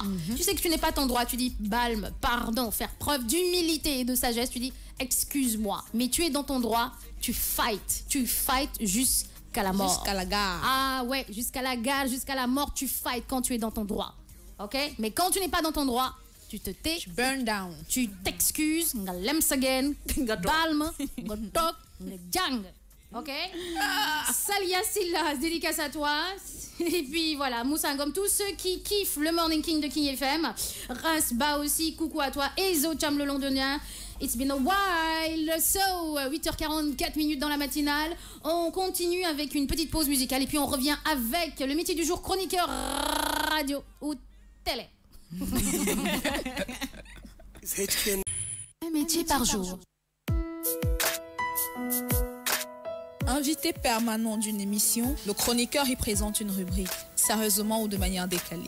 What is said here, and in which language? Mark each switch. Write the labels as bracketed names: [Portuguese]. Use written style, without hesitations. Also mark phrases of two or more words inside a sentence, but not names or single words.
[French] Tu sais que tu n'es pas ton droit, tu dis balme, pardon, faire preuve d'humilité et de sagesse, tu dis excuse-moi, mais tu es dans ton droit, tu fight jusqu'à la mort. Jusqu'à la gare. Ah ouais, jusqu'à la gare, jusqu'à la mort, tu fight quand tu es dans ton droit. Ok? Mais quand tu n'es pas dans ton droit, tu te tais, Tu [English] burn down. [French] tu t'excuses, [Wolof] nga lemsagen, nga balme, nga tok, nga jang. [French] Ok? Salia Silla, dédicace à toi. Et puis voilà, Moussa Ngom, tous ceux qui kiffent le Morning King de King FM. Ras Ba aussi, coucou à toi. Ezo Cham le londonien. [English] It's been a while. So, [French] 8h44 dans la matinale. On continue avec une petite pause musicale et puis on revient avec le métier du jour, chroniqueur radio ou télé. Un métier par jour. Invité permanent d'une émission, le chroniqueur y présente une rubrique, sérieusement ou de manière décalée.